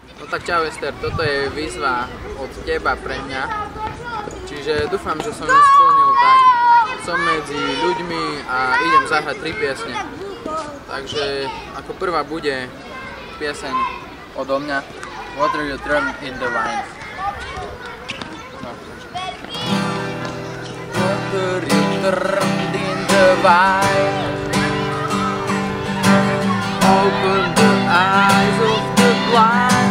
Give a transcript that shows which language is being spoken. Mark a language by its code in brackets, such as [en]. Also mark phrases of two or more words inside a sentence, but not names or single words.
[sk] tak čau Ester, toto je výzva od teba pre mňa. Čiže dúfam, že som ju splnil tak. Som medzi ľuďmi a idem zahrať 3 piesne. Takže ako prvá bude pieseň odo mňa Water You Turn in the Wine. [en] Water you turned in the wine, open the eyes of the blind.